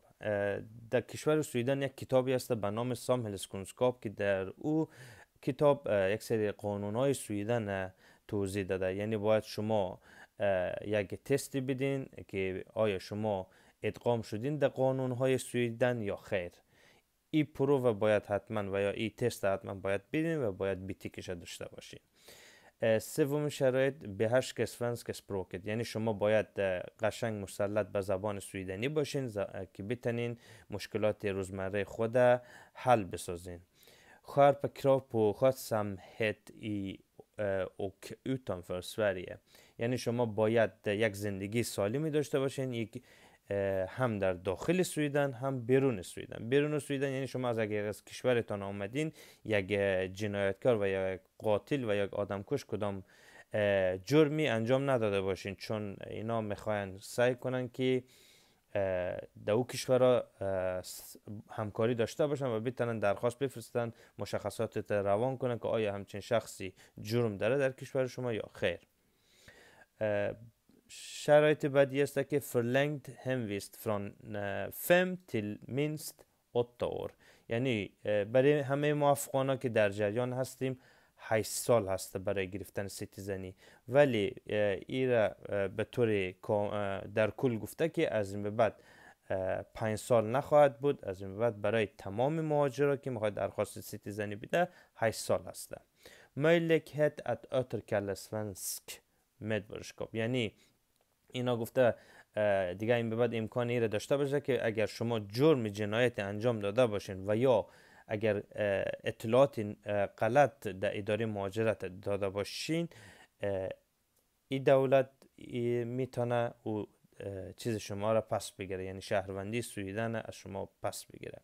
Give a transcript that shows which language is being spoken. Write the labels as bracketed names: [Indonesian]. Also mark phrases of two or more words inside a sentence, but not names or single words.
[Persian] در کشور سویدن یک کتابی است به نام سامهلسkunskap که در او کتاب یک سری قانونهای سویدن توضیح داده. یعنی باید شما یک تستی بدین که آیا شما ادغام شدین در قانونهای سویدن یا خیر. این پروو باید حتما و یا این تست حتما باید بدین و باید بیتیکش داشته باشین. سوم شرایط [Swedish] behärska svenska språket، [Persian] یعنی شما باید قشنگ مسلط به زبان سویدنی باشین که بتونین مشکلات روزمره خود حل بسازین. [Swedish] Skärpa krav på skötsamhet i och utanför Sverige، [Persian] یعنی شما باید یک زندگی سالمی داشته باشین، هم در داخل سویدن هم بیرون سویدن. بیرون سویدن یعنی شما اگر از کشورتان آمدین یک جنایتکار و یک قاتل و یک آدمکش کدام جرمی انجام نداده باشین، چون اینا میخواین سعی کنن که در او کشورها همکاری داشته باشن و بتونن درخواست بفرستن، مشخصات روان کنن که آیا همچین شخصی جرم داره در کشور شما یا خیر. شرایط بعدی است که [Swedish] förlängd hemvist från 5 till minst 8 år، [Persian] یعنی برای همه ما افغانا که در جریان هستیم 8 سال هست برای گرفتن سیتیزنی، ولی ایرا به طور در کل گفته که از این به بعد 5 سال نخواهد بود. از این به بعد برای تمام مهاجرا که میخواد درخواست سیتیزنی بده 8 سال هست. [Swedish] möjlighet att återkalla svensk medborgarskap، [Persian] یعنی اینا گفته دیگه این به بعد امکان ایره داشته باشه که اگر شما جرم جنایت انجام داده باشین و یا اگر اطلاعات غلط در اداره مهاجرت داده باشین، این دولت میتونه او چیز شما را پس بگیره، یعنی شهروندی سویدن از شما پس بگیره.